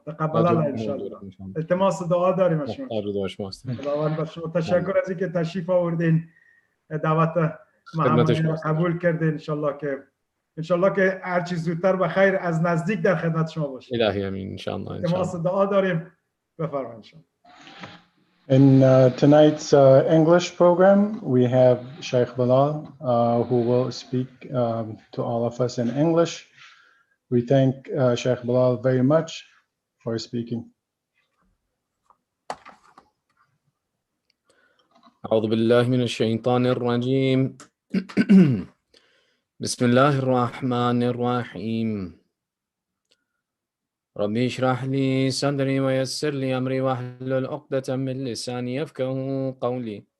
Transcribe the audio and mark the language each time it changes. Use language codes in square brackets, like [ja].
[ar] تقبل الله ان شاء الله. [fa] التماس دعا داریم از شما. دعا شما هستم. خداوند شما تشکر از اینکه تشریف آوردین، دعوت محمدی را قبول کردین. ان شاء الله که هر چیز زودتر به خیر از نزدیک در خدمت شما باشیم. [ar] الهی امین ان شاء الله. [fa] التماس دعا داریم. بفرمایید. [en] In tonight's English program, we have Sheikh Bilal, who will speak to all of us in English. We thank Sheikh Bilal very much for speaking. [ar] أعوذ بالله من الشيطان الرجيم. بسم الله الرحمن الرحيم. ربي اشرح لي صدري ويسر لي أمري واحلل عقدة من لساني يفقهوا قولي.